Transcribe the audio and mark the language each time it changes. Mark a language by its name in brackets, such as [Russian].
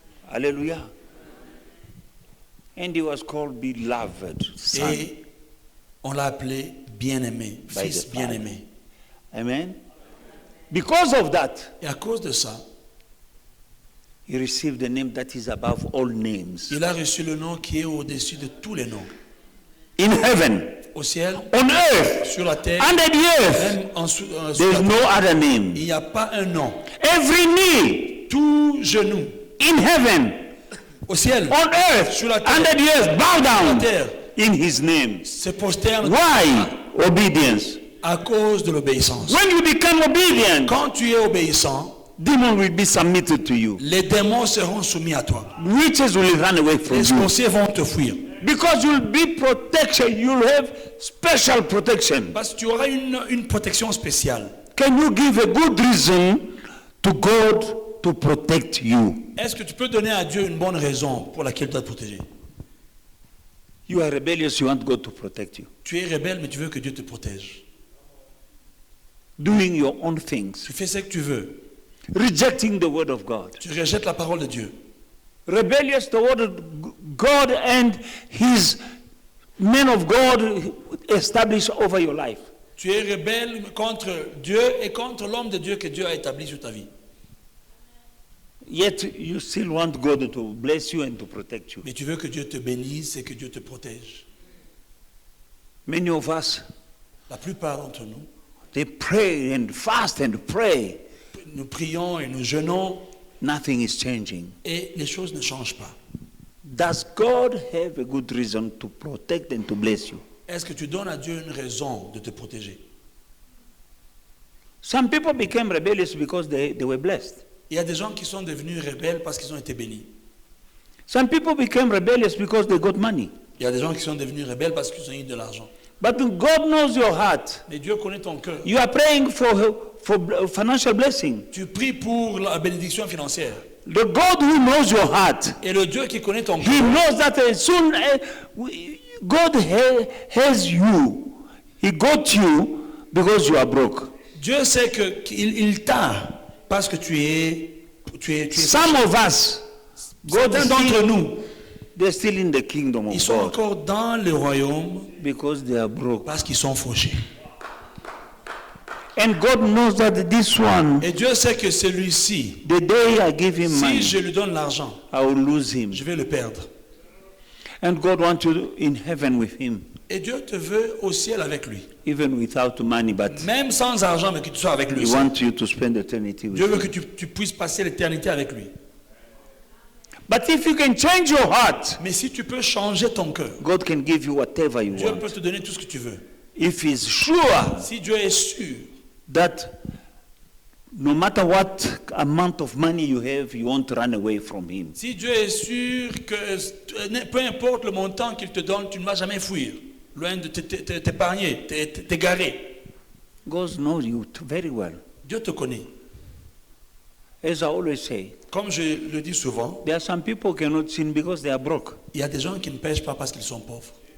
[English] Hallelujah. And he was called beloved son. [French] Et on l'a appelé bien-aimé, [English] By [French] fils [English] the Father. [French] bien-aimé. [English] Amen. Because of that, [French] Et à cause de ça, [English] he received the name that is above all names. [French] il a reçu le nom qui est au-dessus de tous les noms. [English] In heaven, [French] Au ciel, [English] on earth, [French] sur la terre, [English] under the earth, [French] même sous [English] there [French] la [English] is [French] terre. [English] no other name. [French] Il n'y a pas un nom. [English] Every knee [French] Tout genou [English] in heaven [French] au ciel, [English] on earth, [French] sur la terre, [English] under the earth, bow down [French] terre, [English] in his name. [French] se prosternent [English] Why? Obedience. [French] à cause de l'obéissance. [English] When you become obedient, [French] Quand tu es obéissant, [English] demons will be submitted to you. [French] les démons seront soumis à toi. [English] Witches will run away from [French] Les [English] you. [French] sorciers vont te fuir. [English] Because you'll be protection, you'll have special protection. [French] Parce que tu auras une protection spéciale. [English] Can you give a good reason to God to protect you? [French] Est-ce que tu peux donner à Dieu une bonne raison pour laquelle il doit te protéger? [English] You are rebellious, you want God to protect you. [French] Tu es rebelle, mais tu veux que Dieu te protège. [English] Doing your own things. [French] Tu fais ce que tu veux. [English] Rejecting the word of God. [French] Tu rejettes la parole de Dieu. [English] Rebellious toward God and his men of God established over your life. [French] Tu es rebelle contre Dieu et contre l'homme de Dieu que Dieu a établi sur ta vie. [English] Yet you still want God to bless you and to protect you. [French] Mais tu veux que Dieu te bénisse et que Dieu te protège. [English] Many of us, [French] La plupart d'entre nous, [English] they pray and fast and pray. [French] nous prions et nous jeûnons [English] Nothing is changing. [French] et les choses ne changent pas. [English] Does God have a good reason to protect and to bless you? [French] Est-ce que tu donnes à Dieu une raison de te protéger? [English] Some people became rebellious because they were blessed. [French] Il y a des gens qui sont devenus rebelles parce qu'ils ont été bénis. [English] Some people became rebellious because they got money. [French] Il y a des gens qui sont devenus rebelles parce qu'ils ont eu de l'argent. [English] But God knows your heart. [French] Mais Dieu connaît ton cœur. [English] You are praying for financial blessing. [French] Tu pries pour la bénédiction financière. [English] The God who knows your heart, [French] Et le Dieu qui connaît ton [English] He [French] cœur, [English] knows that as soon as God has you, He got you because you are broke. [French] Dieu sait qu'il t'a parce que tu es [English] Some of us, God [French] certains d'entre nous, [English] they're still in the kingdom [French] ils [English] of [French] sont [English] God [French] encore dans le royaume [English] because they are broke. [French] parce qu'ils sont fauchés. [English] And God knows that this one, [French] Et Dieu sait que celui-ci, [English] the day I give him [French] si [English] money, [French] je lui donne l'argent, [English] I will lose him. [French] je vais le perdre. [English] And God wants you in heaven with him, [French] Et Dieu te veut au ciel avec lui. [English] even without money, but [French] Même sans argent, mais que tu sois avec lui. [English] He wants you to spend eternity with [French] Dieu veut [English] him. [French] que tu puisses passer l'éternité avec lui. [English] But if you can change your heart, [French] Mais si tu peux changer ton cœur, [English] God can give you whatever you [French] Dieu [English] want. [French] peut te donner tout ce que tu veux. [English] If He's sure [French] Si Dieu est sûr [English] that no matter what amount of money you have, you won't run away from Him. [French] Si Dieu est sûr que peu importe le montant qu'il te donne, tu ne vas jamais fuir, loin de t'épargner, t'égarer. [English] God knows you very well. [French] Dieu te connaît. [English] As I always say, [French] Comme je le dis souvent, [English] there are some people who cannot sin because they are broke. [French] il y a des gens qui ne pêchent pas parce qu'ils sont pauvres.